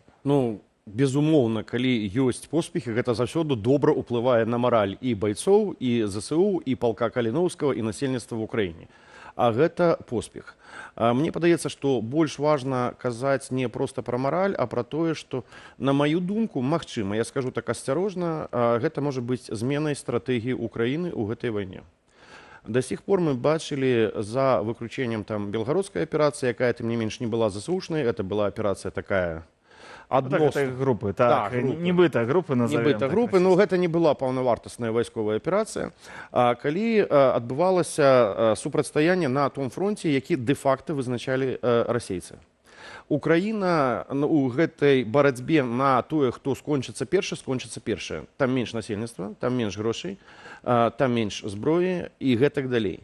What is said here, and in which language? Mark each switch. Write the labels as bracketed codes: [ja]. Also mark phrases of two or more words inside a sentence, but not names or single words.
[be] Ну, безумоўна, калі ёсць поспехі, гэта заўсёды добра ўплывае на мараль і байцоў, і ЗСУ, і палка Каліноўскага, і насельніцтва в Украіне. А гэта поспех. Мне падаецца, што больш важна казаць не проста пра мараль, а пра тое, што, на маю думку, магчыма, я скажу так асцярожна, гэта можа быць зменай стратэгіі Украіны ў гэтай вайне. [ru] До сих пор мы бачили за выключением там белгородской операции, якая тем не менш не была ЗСУшной, это была операция такая [be] адносная. Группы, так, нібыта группы назовем. Нібыта группы, но гэта не была паўнавартасная вайсковая аперацыя, калі адбывалася супрацьстаянне на том фронте, які дэ-факта вызначалі расейцы. Украіна у гэтай барацьбе на тое, хто скончыцца першы. Там менш насельніцтва, там менш грошай, там менш зброі і гэтак далей.